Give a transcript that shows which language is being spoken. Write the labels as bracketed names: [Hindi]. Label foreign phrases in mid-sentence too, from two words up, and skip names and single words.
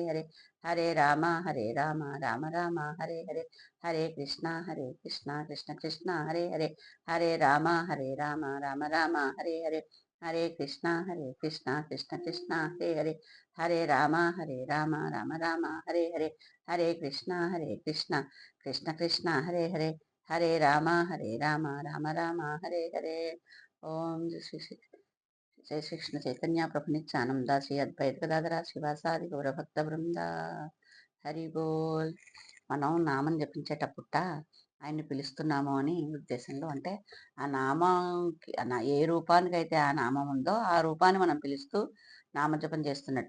[Sanskrit] హరే, హరే రామ రామ రామ హరే హరే, హరే కృష్ణ కృష్ణ కృష్ణ హరే హరే, హరే రామ రామ రామ హరే హరే, హరే కృష్ణ కృష్ణ కృష్ణ హరే హరే, హరే రామ రామ రామ హరే హరే, హరే కృష్ణ కృష్ణ కృష్ణ హరే హరే, హరే రామ రామ రామ హరే హరే. ఓం జై శ్రీకృష్ణ చైతన్య ప్రభు నిత్యానంద శ్రీ అద్వైత గదాధర శ్రీవాసాది గౌరభక్త బృంద. హరి బోల్. [Telugu] మనం నామం జపించేటప్పుట ఆయన్ని పిలుస్తున్నాము అని ఉద్దేశంలో, అంటే ఆ నామంకి ఏ రూపానికైతే ఆ నామం ఉందో ఆ రూపాన్ని మనం పిలుస్తూ నామజపం చేస్తున్నట్టు.